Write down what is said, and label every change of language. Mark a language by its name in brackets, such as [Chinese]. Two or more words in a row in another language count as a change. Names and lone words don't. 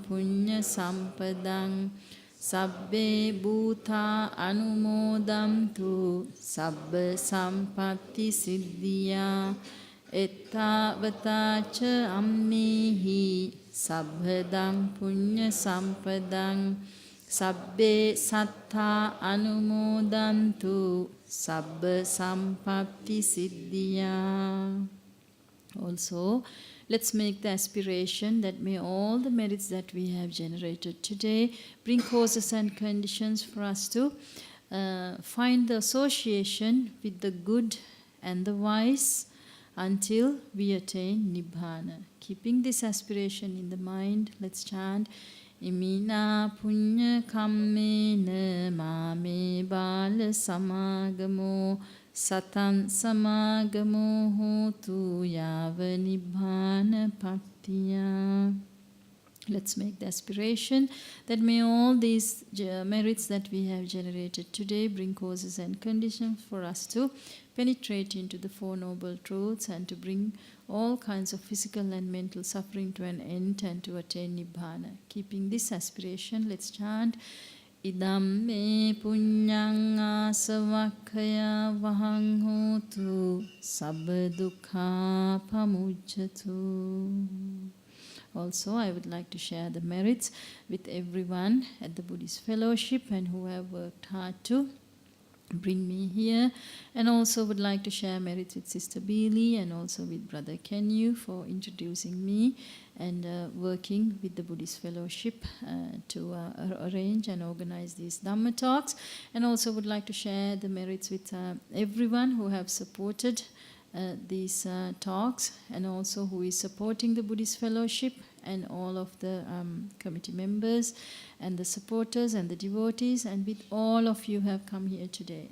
[Pali] punya sampadang Sabbe bhuta anumodantu sabba sampatti siddhya Ettavata cha ammehi sabbadang punya sampadang Sabbe sattha anumodantu sabba sampatti siddhya. [English] Also, let's make the aspiration that may all the merits that we have generated today bring causes and conditions for us to find the association with the good and the wise until we attain Nibbana. Keeping this aspiration in the mind, let's chant [Pali] Imina punya kammena mame bala samagamo Satan samagamo hotu yava nibbana pattiya. [English] Let's make the aspiration that may all these merits that we have generated today bring causes and conditions for us to penetrate into the Four Noble Truths and to bring all kinds of physical and mental suffering to an end and to attain Nibbana. Keeping this aspiration, let's chant [Pali] Idam me punyang asavakkaya vahang hotu sabba dukkha pamujjatu. [English] Also, I would like to share the merits with everyone at the Buddhist Fellowship and who have worked hard to bring me here, and also would like to share merits with Sister Beely and also with Brother Kenyu for introducing me and working with the Buddhist Fellowship to arrange and organize these Dhamma talks, and also would like to share the merits with everyone who have supported these talks and also who is supporting the Buddhist Fellowship and all of the committee members and the supporters and the devotees, and with all of you who have come here today.